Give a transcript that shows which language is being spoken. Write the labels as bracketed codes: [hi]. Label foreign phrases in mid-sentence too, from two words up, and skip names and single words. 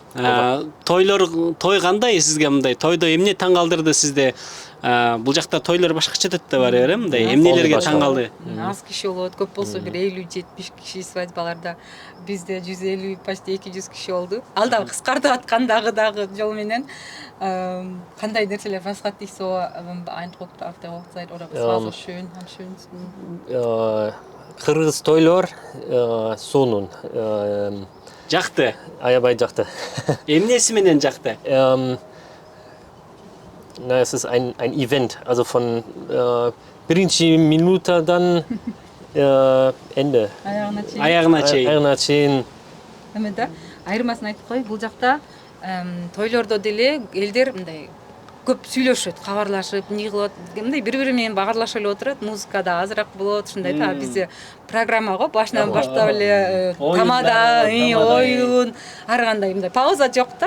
[ky] Той кандай сизге мындай? Тойдо эмне таң калтырды сизди? Бул жакта тойлор башкача өтөт да барыбер, мындай эмнелерге таң калды? Аз киши болот, көп болсо бир 50-70 киши свадьбаларда. Бизде 150, почти 200 киши болду. Ал да кыскартып аткан дагы жол менен. Кандай нерселер [de] was hat dich so beeindruckt auf der Hochzeit oder was war so schön am schönsten? [ky] Кыргыз тойлор сонун. Жакты. Аябай жакты. Эмнеси менен жакты? [de] Es ist ein Event, also von [ky] биринчи минутадан [de] Ende. [ky] Аягына чейин. Аягына чейин. Эме да. айырмасын айтып коеюн, бул жакта тойлордо деле элдер мындай көп сүйлөшөт, кабарлашып, эмне кылып, мындай бири-бири менен багырлашып эле отурат, музыкада азыраак болот, ушундай да. Бизде программа го башынан баштап эле тамада, оюн, ар кандай мындай пауза жок да.